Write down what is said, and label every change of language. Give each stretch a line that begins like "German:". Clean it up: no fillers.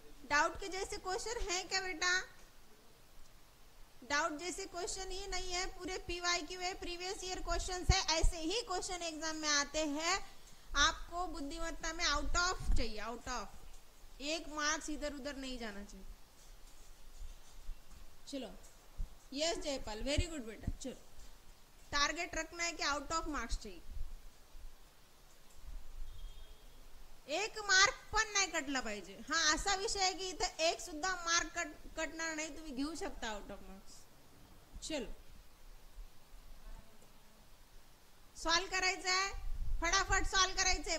Hindi: Doubt के जैसे question है क्या बेटा? डाउट जैसे क्वेश्चन ही नहीं है, पूरे पीवाईक्यू है, प्रीवियस ईयर क्वेश्चंस है, ऐसे ही क्वेश्चन एग्जाम में आते हैं. आपको बुद्धिमत्ता में आउट ऑफ चाहिए, आउट ऑफ. 1 मार्क्स इधर उधर नहीं जाना चाहिए. चलो यस जयपाल, वेरी गुड बेटा. चलो टारगेट रखना है कि आउट ऑफ मार्क्स चाहिए.
Marathi: 1 मार्क पण नाही कटला पाहिजे. हा असा विषय आहे की इथे 1 सुद्धा मार्क कटणार नाही, तुम्ही घेऊ शकता आउट ऑफ मार्क्स. चलो सॉल्व करायचं आहे, फटाफट सॉल्व करायचंय.